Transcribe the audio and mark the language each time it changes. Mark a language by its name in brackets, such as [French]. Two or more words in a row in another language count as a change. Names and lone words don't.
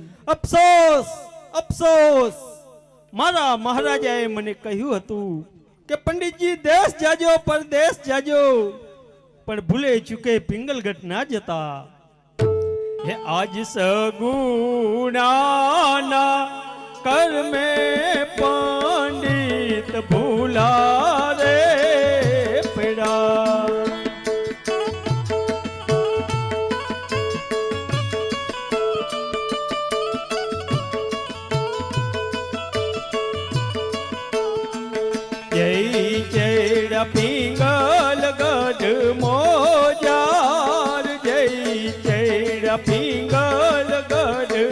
[Gujarati] અફસોસ અફસોસ, મારા મહારાજાએ મને કહ્યું હતું કે પંડિતજી દેશ જાજો પરદેશ જાજો, પણ ભૂલે ચૂકે પિંગલગઢ ના જતા. હે આજ સગુણાના [Hindi] कर में पंडित भूला रे पड़ा। जय जय पिंगल गढ़ मोजार, जय जय पिंगल गढ़